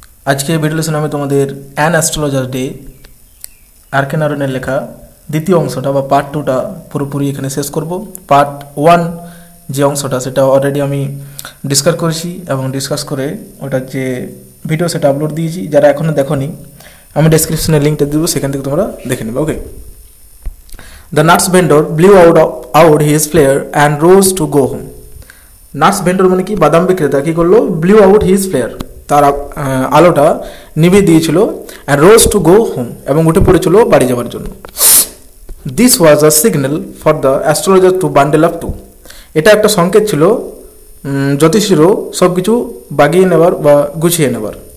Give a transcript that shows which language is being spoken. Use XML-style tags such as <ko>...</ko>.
<bn>আজকে ভিডিও লেসনে আমি তোমাদের অ্যান অ্যাস্ট্রোলজার ডে আরকে নারায়ণের লেখা দ্বিতীয় অংশটা বা পার্ট 2টা পুরোপুরি এখানে শেষ করব। পার্ট 1 যে অংশটা সেটা অলরেডি আমি ডিসকাস করেছি এবং ডিসকাস করে ওটার যে ভিডিও সেটা আপলোড দিয়েছি। যারা এখনও দেখোনি আমি ডেসক্রিপশনে লিঙ্কটা দেবো, সেখান থেকে তোমরা দেখে নেবে।</bn> <en>Okay. The nuts vendor blew out his flare and rose to go home.</en> <bn>Nuts vendor মানে কি, বাদাম বিক্রেতা কি করলো,</bn> <en>blew out his flare,</en> <bn>তার আলোটা নিভিয়ে দিয়েছিল,</bn> <en>and rose to go home,</en> <bn>এবং উঠে পড়েছিল বাড়ি যাওয়ার জন্য।</bn> <en>This was a signal for the astrologer to bundle up too.</en> <bn>এটা একটা সংকেত ছিল জ্যোতিষীরও সব কিছু বাগিয়ে নেবার বা গুছিয়ে নেবার।</bn>